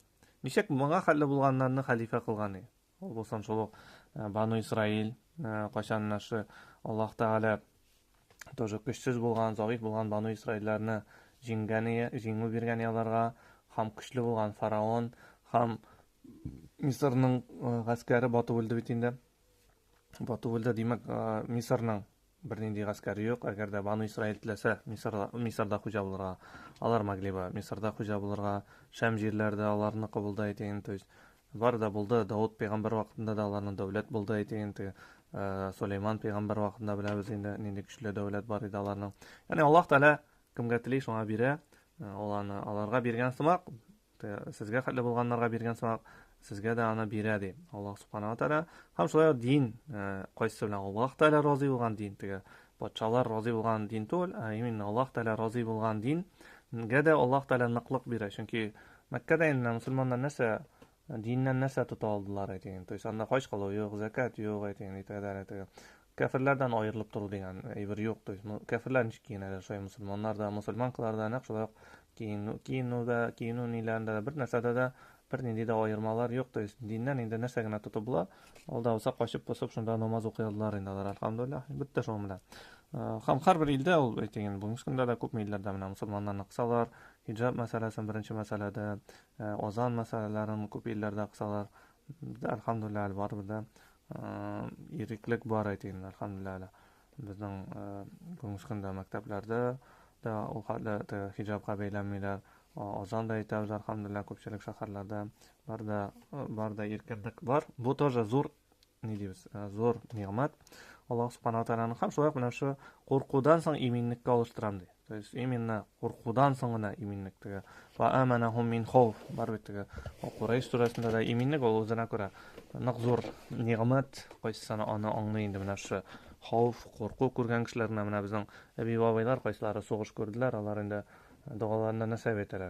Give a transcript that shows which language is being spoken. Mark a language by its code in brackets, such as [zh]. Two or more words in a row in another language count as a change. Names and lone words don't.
[tt] Ничек моңа хәлле булганнарны хәлифә кылган ди? Ул булсын шул Бану Исраил, кайчан нашы Аллаһ Тәгалә тоже көчсез булган, зәгыйф булган Бану Исраилләрне җиңү биргән аларга, һәм көчле булган фараон, һәм Мисырның гаскәре батып үлде бит инде. Батып үлде, димәк, Мисырның бернинди гаскәре юк. Әгәр дә Бану Исраил теләсә, Мисырда хуҗа булырга, алар [ru] могли бы [tt] Мисырда хуҗа булырга, Шәм җирләрдә аларны кабулда әйтеген, [ru] то есть [tt] бар да булды. Дауд пәйгамбер вакытында да аларның дәүләт булды әйтеген, Сулейман пәйгамбер вакытында беләбез инде нинди көчле дәүләт бар иде аларның. Ягъни Аллаһ Тәгалә кемгә тели шуңа бирә, аларга биргән сымак, сезгә хәтле булганнарга биргән сымак, сезгә дә аны бирә ди Аллаһ Субханаху ва Тәгалә. Һәм шулай дин, кайсы белән Аллаһ Тәгалә разый булган дин, теге патшалар разый булган дин түгел, именно Аллаһ Тәгалә разый булган дингә дә Аллаһ Тәгалә ныклык бирә. Чөнки Мәккәдә инде мусульманнар нәрсә диннән нәрсә тота алдылар әйтеген. [ru] То есть [tt] анда хаҗ кылу юк, закат юк әйтеген, итәләр. Кафирләрдән аерылып тору дигән әйбер юк. [ru] То есть [tt] кафирлар ничек киенәләр, шулай мусульманнар да, мусульманкалар да нәкъ шулай киенү ниләрендә бер нәрсәдә дә бер нинди дә аермалар юк. [ru] То есть [tt] диннән инде нәрсә генә тотып була. Ул да булса качып посып шунда намаз укый алдылар инде алар, әлхәмдүлиллаһ. Бетте шул менә. Һәм һәрбер илдә ул әйтеген, бүгенге көндә дә күп илләрдә менә мусульманнарны кысалар, хиҗаб мәсьәләсен беренче мәсьәләдә, азан мәсьәләләрен күп илләрдә кысалар. Әлхәмдүлиллаһ барыбер дә иреклек бар әйтеген, әлхәмдүлиллаһ. Безнең бүгенге көндә мәктәпләрдә да ул хәлле хиҗабка бәйләнмиләр. Азан да әйтәбез, әлхәмдүлиллаһ, күпчелек шәһәрләрдә бар да иркенлек бар. Бу тоже зур, ни дибез, зур нигъмәт. Аллаһ Субханаху ва Тәгаләнең һәм шулай менә шу куркудан соң иминлеккә алыштырам ди. [ru] То есть [tt] именно куркудан соң гына иминлек теге. [ar] وآمنهم من خوف. [tt] Бар бит теге. Курайш сурасында да иминлек ул үзенә күрә нык зур нигъмәт. Кайсысына аны аңлый инде менә шу хауф, курку күргән кешеләрне менә безнең әби-бабайлар кайсылары сугыш күрделәр, алар инде дуаларында нәрсә әйтәләр.